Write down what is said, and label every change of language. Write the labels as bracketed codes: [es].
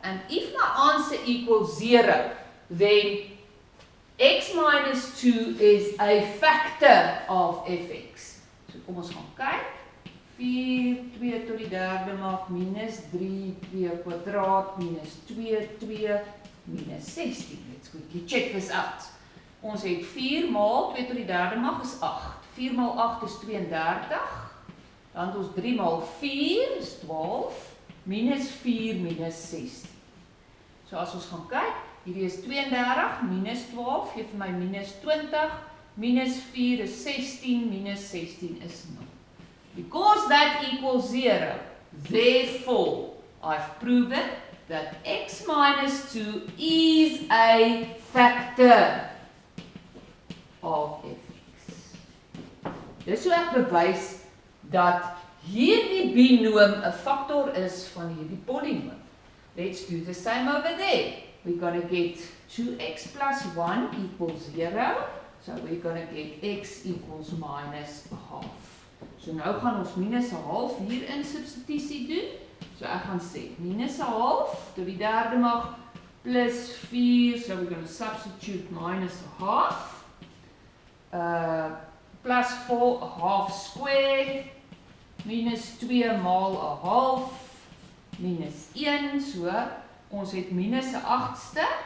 [en] And if my answer equals 0, then x minus 2 is a factor of fx. [af] So kom ons gaan kyk. 4, 2 tot die derde mag, minus 3, 2 kwadraat, minus 2, 2, minus 16. [en] Let's quickly check this out. [af] Ons het 4 maal 2 tot die derde mag is 8. 4 maal 8 is 32. Dan het ons 3 maal 4 is 12. Minus 4 minus 16. So as ons gaan kyk, hierdie is 32, minus 12, geef vir my minus 20, minus 4 is 16, minus 16 is 0. [en] Because that equals 0, therefore, I've proven that x minus 2 is a factor of fx. [af] Dis hoe ek bewys dat hierdie binoom 'n factor is van hierdie polynoom. [en] Let's do the same over there. We're going to get 2x plus 1 equals 0. So we're going to get x equals minus a half. [af] So nou gaan ons minus 'n half hier in substitusie doen. So ek gaan sê minus 'n half tot die derde mag plus 4. [en] So we're going to substitute minus a half. Plus 4 a half square. Minus 2 [af] maal 'n half. Minus 1. So ons het minus 'n agste.